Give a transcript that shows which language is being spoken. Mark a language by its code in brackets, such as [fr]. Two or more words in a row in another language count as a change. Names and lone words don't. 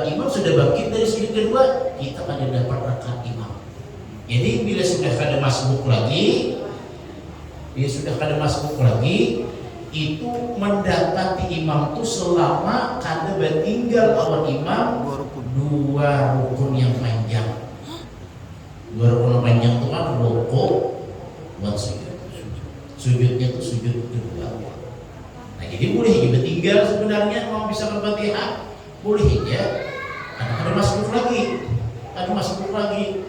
[id] Imam sudah bangkit dari sujud kedua, kita ada dapat rakaat imam. Jadi bila sudah kada masbuk lagi, itu mendapati imam itu selama kada bertinggal lawan imam 2 rukun yang panjang. 2 rukun yang panjang itu kan ruku buat sujud. Sujudnya itu sujud kedua. Nah jadi boleh aja bertinggal sebenarnya mau bisa Fatihah boleh aja. Ada masbuk lagi.